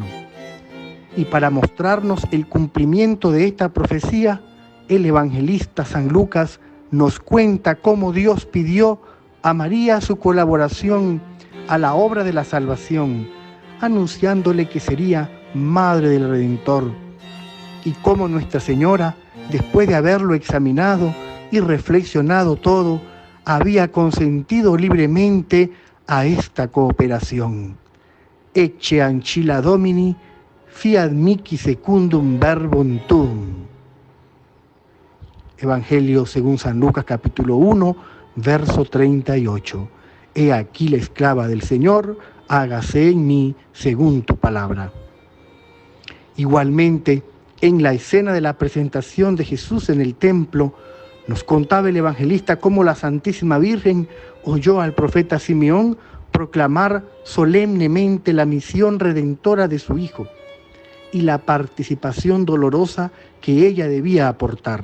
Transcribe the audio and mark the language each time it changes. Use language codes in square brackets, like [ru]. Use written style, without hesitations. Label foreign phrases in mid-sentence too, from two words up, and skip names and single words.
[es] Y para mostrarnos el cumplimiento de esta profecía, el evangelista San Lucas nos cuenta cómo Dios pidió a María su colaboración a la obra de la salvación, anunciándole que sería madre del Redentor, y cómo Nuestra Señora, después de haberlo examinado y reflexionado todo, había consentido libremente a esta cooperación. [la] Ecce ancilla Domini, fiat mihi secundum verbum tuum. [es] Evangelio según San Lucas capítulo 1, verso 38. He aquí la esclava del Señor, hágase en mí según tu palabra. Igualmente, en la escena de la presentación de Jesús en el templo, nos contaba el evangelista cómo la Santísima Virgen oyó al profeta Simeón proclamar solemnemente la misión redentora de su Hijo y la participación dolorosa que ella debía aportar.